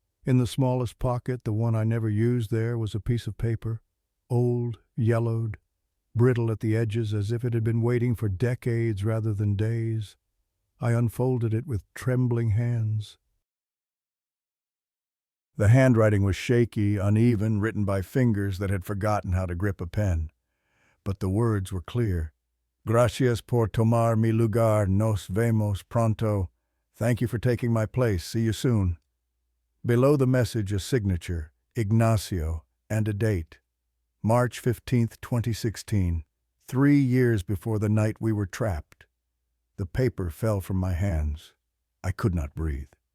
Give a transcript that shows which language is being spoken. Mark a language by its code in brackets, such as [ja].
[en] In the smallest pocket, the one I never used there, was a piece of paper, old, yellowed, brittle at the edges as if it had been waiting for decades rather than days. I unfolded it with trembling hands. The handwriting was shaky, uneven, written by fingers that had forgotten how to grip a pen. But the words were clear. [es] Gracias por tomar mi lugar, nos vemos pronto. [en] Thank you for taking my place, see you soon. Below the message, a signature, Ignacio, and a date. March 15th, 2016, 3 years before the night we were trapped. The paper fell from my hands. I could not breathe.